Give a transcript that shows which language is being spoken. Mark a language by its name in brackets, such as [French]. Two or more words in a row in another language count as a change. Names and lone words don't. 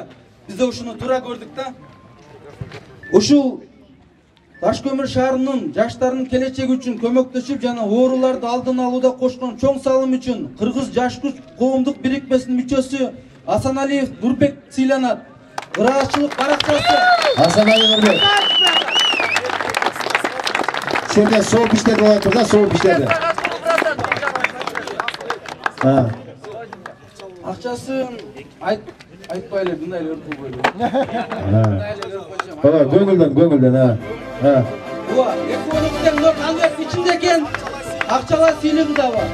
[Kyrgyz] Биз да ушуну туура көрдүк да. Ушул Таш көмүр шаарынын жаштарынын келечеги үчүн көмөктөшүп жана ооруларды алдын алууда кошкон чоң салым үчүн Кыргыз жаш күч коомдук бирикмесинин мүчөсү Асаналиев Нурбек сыйланат. Ыраазычылык баракчасы. Асаналиев Нурбек. [Turkish] Şöyle soğuk işler var burada, soğuk işlerde. [Kyrgyz] Акчасын айтпай эле мындай эле өркүп койду. Бала көңүлдөн ha. Ооба, экономикадан мына конверт ичинде экен. Акчалар сыйлыгы да бар.